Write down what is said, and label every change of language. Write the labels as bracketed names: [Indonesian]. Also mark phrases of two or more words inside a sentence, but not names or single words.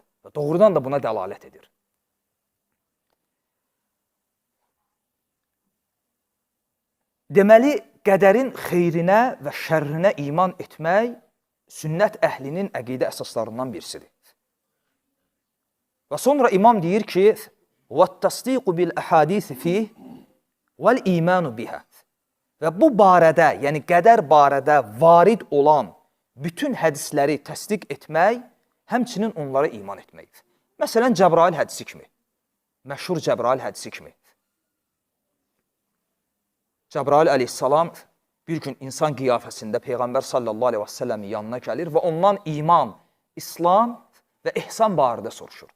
[Azerbaijani] Və doğrudan da buna dəlalət edir. Deməli, qədərin xeyrinə və şərrinə iman etmək sünnət əhlinin əqidə əsaslarından birisidir. Və sonra imam deyir ki, [Arabic] وَالتَّصْدِيقُ بِالْأَحَادِيثِ فِيهِ وَالْإِيمَانُ بِهَا. [Azerbaijani] Və bu barədə, yəni qədər barədə varid olan bütün hədisləri təsdiq etmək, həmçinin onlara iman etməkdir. Məsələn, Cəbrail hədisi kimi, məşhur Cəbrail hədisi kimi. Cəbrail əleyhissalam bir gün insan qiyafəsində Peyğəmbər [Arabic] صلى الله عليه وسلم [Azerbaijani] yanına gəlir və ondan iman, İslam və ihsan barədə soruşur.